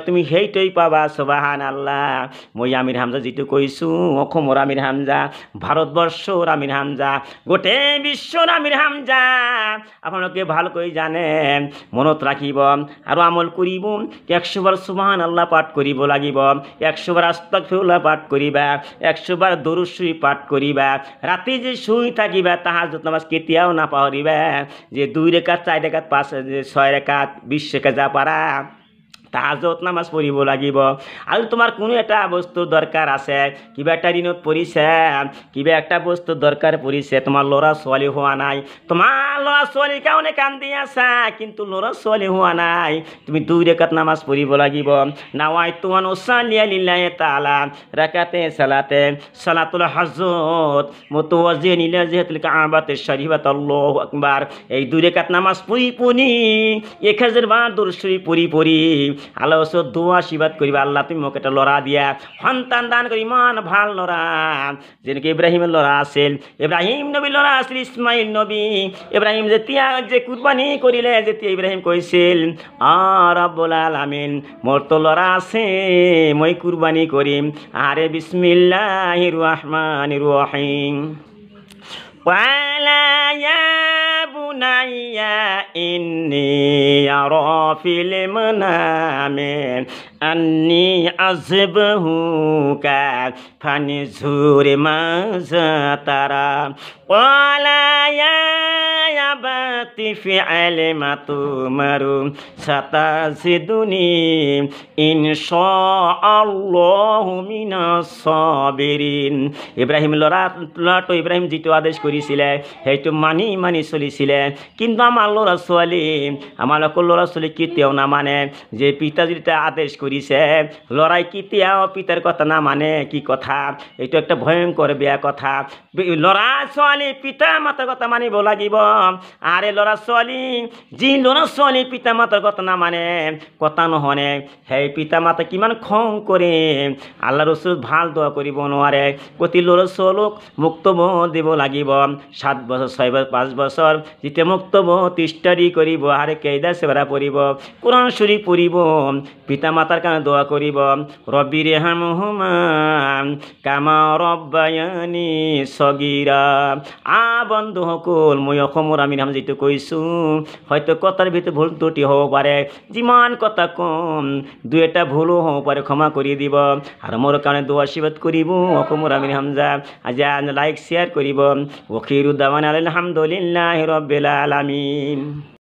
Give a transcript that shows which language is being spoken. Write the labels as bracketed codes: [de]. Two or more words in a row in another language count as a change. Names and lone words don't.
[as] তুমি সেইটোই পাবা সুবহানাল্লাহ মই আমিৰ হামজা যেটো কৈছো অসমৰ আমিৰ হামজা ভাৰতবৰ্ষৰ আমিৰ হামজা গোটেই বিশ্বৰ আমিৰ হামজা আপোনালোকে ভালকৈ জানে মনত ৰাখিব আৰু আমল কৰিব 100 বাৰ সুবহানাল্লাহ পাঠ কৰিব লাগিব 100 বাৰ আস্তাগফিৰুল্লাহ পাঠ কৰিবা 100 বাৰ দৰুদ শৰীফ পাঠ কৰিবা ৰাতি যে শুই থাকিবা তাহাজ্জুদ নামাজ কেতিয়াও নাপাহৰিবা যে 2 রাকাত 4 রাকাত 5 6 রাকাত 20 রাকাত যা পাৰা তাহাজ্জুদ নামাজ পঢ়িব লাগিব আৰু তোমাৰ কোনো এটা বস্তু দৰকাৰ আছে কিবা এটা ঋণত পৰিছে কিবা একটা বস্তু দৰকাৰ পৰিছে তোমাৰ ল'ৰা ছোৱালী হোৱা নাই তোমাৰ ল'ৰা ছোৱালীৰ কাৰণে কান্দি আছা কিন্তু ল'ৰা ছোৱালী হোৱা নাই তুমি 2 রাকাত নামাজ পঢ়িব লাগিব [ar] نويت أن أصلي لله تعالى ركعتي صلاة الحاجة متوجها إلى جهة الكعبة الشريفة الله أكبر [as] এই 2 রাকাত নামাজ পড়ি 1000 বার দরুদ শরীফ পড়ি আল্লাহ ওসব দোয়া আশীর্বাদ করিবা আল্লাহ তুমি মোক একটা লড়া দিয়া সন্তান দান করি ইমান ভাল লড়া যেনেকে ইব্রাহিমের লড়া আছিল ইব্রাহিম নবী লড়া আছিল ইসমাইল নবী ইব্রাহিম যেতিয়া যে কুরবানি করিলে যেতিয়া ইব্রাহিম কইছিল রব্বুল আলামিন মোর তো লড়া আছে মই কুরবানি করিম আরে [ar] بسم الله الرحمن الرحيم قال يا بني إني أرى في المنام أني أذبحك فانظر ماذا ترى قال يا أبت افعل ما تؤمر ستجدني إن شاء الله من الصابرين [as] ইব্রাহিম লড়াটো ইব্রাহিম যেটো আদেশ কৰিছিলে সেইটো মানি চলিছিলে কিন্তু আমাৰ ল'ৰা ছোৱালী আমাৰ ল'ৰা ছোৱালী কেতিয়াও নামানে যে পিতা যেটা আদেশ কৰিছে লৰাই কেতিয়াও পিতাৰ কথা নামানে কি কথা এইটো একটা ভয়ঙ্কর বেয়া কথা ল'ৰা ছোৱালী পিতা মাতাৰ কথা মানিব লাগিব আরে ল'ৰা ছোৱালী যি ল'ৰা ছোৱালী পিতা মাতাৰ কথা নামানে কথা নহনে সেই পিতা মাতা কিমান খং কৰে আল্লাহ ৰসুল ভাল দোয়া কৰিব নোৱাৰে প্ৰতি ল'ৰা ছোৱালীক মুক্তব দিব লাগিব 7 বছৰ 6 বছৰ 5 বছৰ যেতিয়া মুক্তব তিষ্টাৰি কৰিব আরে কেইদা সেবা পড়িব কোরআন শরীফ পড়িব পিতা মাতার কারণে দোয়া করিব [ar] رب ارحمهما كما ربياني صغيرا [as] বন্ধু সকল মই অসমৰ আমিৰ হামজা যেটো কৈছো হয়তো কথাৰ ভিতৰত ভুল ত্ৰুটি হ'ব পাৰে যিমান কথা কম দুই এটা ভুলো হ'ব পাৰে ক্ষমা কৰি দিব আৰু মোৰ কাৰণে দোয়া আশীৰ্বাদ কৰিব অসমৰ আমিৰ হামজা আজি [en] like share [as] কৰিব [ar] وآخر دعوانا الحمد لله رب العالمين.